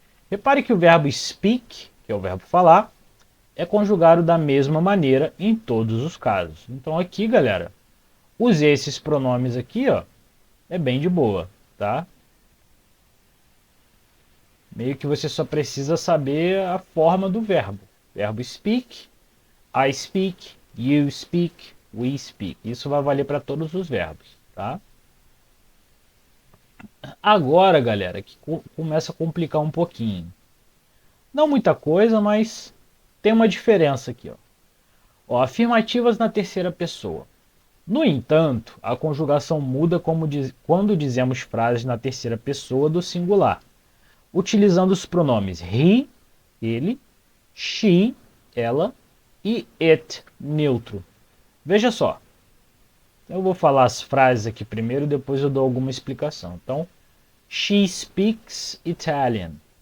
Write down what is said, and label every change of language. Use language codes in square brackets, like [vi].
[pt] Repare que o verbo speak, que é o verbo falar, é conjugado da mesma maneira em todos os casos. Então aqui, galera, usei esses pronomes aqui, ó, é bem de boa, tá? Meio que você só precisa saber a forma do verbo. [en] Verbo speak, I speak, you speak, we speak. [pt] Isso vai valer para todos os verbos, tá? Agora, galera, que começa a complicar um pouquinho. Não muita coisa, mas tem uma diferença aqui, ó. Ó, afirmativas na terceira pessoa. No entanto, a conjugação muda quando dizemos frases na terceira pessoa do singular, utilizando os pronomes he, ele, she, ela e it, neutro. Veja só. Eu vou falar as frases aqui primeiro, depois eu dou alguma explicação. [en] Então, she speaks Italian.